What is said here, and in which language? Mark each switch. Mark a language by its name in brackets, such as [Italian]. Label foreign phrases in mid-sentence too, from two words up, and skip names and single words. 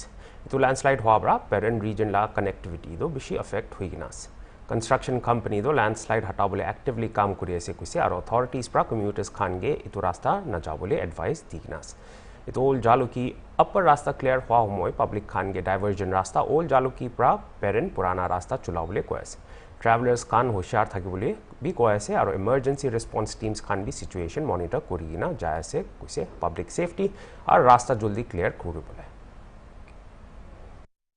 [Naga Pidgin] Itu landslide hoabra Peren region la connectivity do bishi affect hoigina ase. Construction company do landslide hatabole actively kaam kuri ase kuise aru authorities pra commuters khange itu rasta na jabole advice digina ase. Itu Old Jaluki Upper Rasta clear hua humoi public khange diversion rasta Old Jaluki pra Peren purana rasta chulabole koise. Travelers can hoshiyar thakibole bi koise aro [English] emergency response teams [Naga Pidgin] can be situation monitor korigina jaise kuise public safety ar rasta joldi clear koribole.